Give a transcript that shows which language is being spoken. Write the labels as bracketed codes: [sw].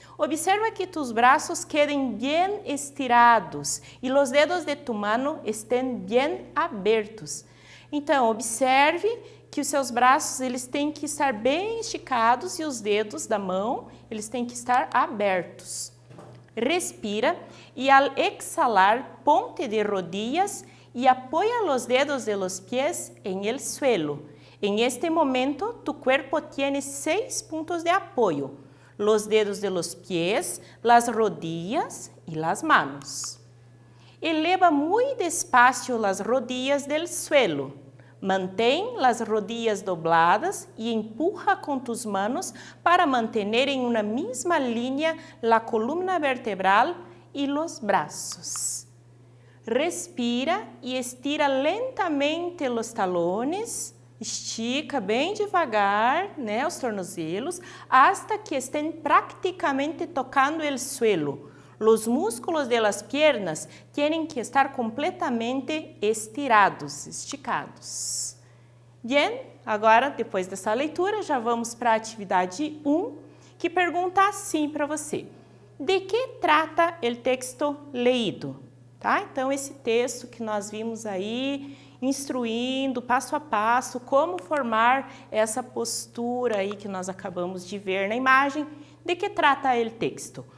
[es] Observa que tus braços quedem bem estirados e os dedos de tu mano estén bem abertos. [pt] Então, observe que os seus braços eles têm que estar bem esticados e os dedos da mão eles têm que estar abertos. [es] Respira e al exhalar ponte de rodillas e apoya los dedos de los pies en el suelo. En este momento tu cuerpo tiene 6 puntos de apoyo: los dedos de los pies, las rodillas y las manos. Eleva muy despacio las rodillas del suelo. Mantém las rodillas dobladas y empuja con tus manos para mantener en una misma línea la columna vertebral y los brazos. Respira y estira lentamente los talones, [pt] estica bem devagar, né, os tornozelos, [es] hasta que estén prácticamente tocando el suelo. Los músculos de las piernas tienen que estar completamente estirados, esticados. [pt] Bien, agora, depois dessa leitura, já vamos para a atividade 1, que pergunta assim para você: de que trata o texto leído? Tá? Então, esse texto que nós vimos aí, instruindo passo a passo como formar essa postura aí que nós acabamos de ver na imagem, de que trata o texto?